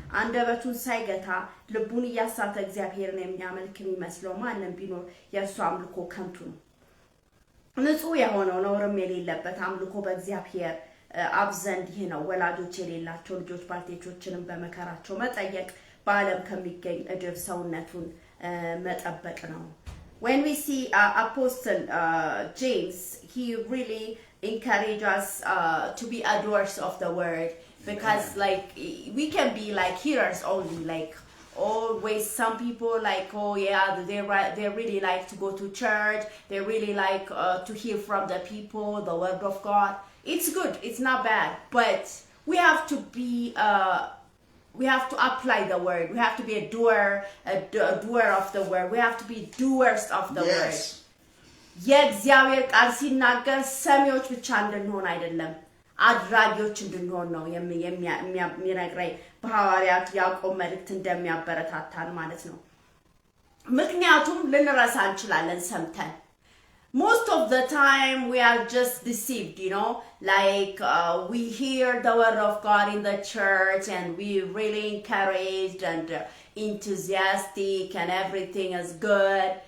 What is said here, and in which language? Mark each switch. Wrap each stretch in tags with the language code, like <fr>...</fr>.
<am>አንደበቱን ሳይገታ ልቡን እያሳተ እግዚአብሔርን የሚያመልክ የሚመስለው ማንም ቢኖር የእርሱ አምልኮ ከንቱ ነው. ንጹሕ የሆነው ነውርም የሌለበት አምልኮ በእግዚአብሔር አብ ዘንድ ይህ ነው። ወላጆች የሌላቸው ልጆች ባልቴቶችንም በመከራቸው መጠየቅ በዓለም ከሚገኝ እድፍ ሰውነቱን መጠበቅ ነው.</am> <en>When we see Apostle James, he really encourages us to be adorers of the word, because like we can be like hearers only, like always some people like, oh yeah, they really like to go to church, they really like to hear from the people the word of God. It's good, it's not bad, but we have to be we have to apply the word. We have to be a doer of the word. We have to be doers of the word.</en> <am>የእግዚአብሔር ቃል ሲናገር ሰሚዎች ብቻ እንድንሆን አይደለም, አድራጊዎች እንድንሆን ነው የሚነግረኝ በሐዋርያት ያዕቆብ መልእክት እንደሚያበረታታን ማለት ነው. ምክንያቱም ልንረሳ እንችላለን ሰምተን</am> <en>most of the time we are just deceived, like we hear the word of God in the church and we really encouraged and enthusiastic and everything is good.</en>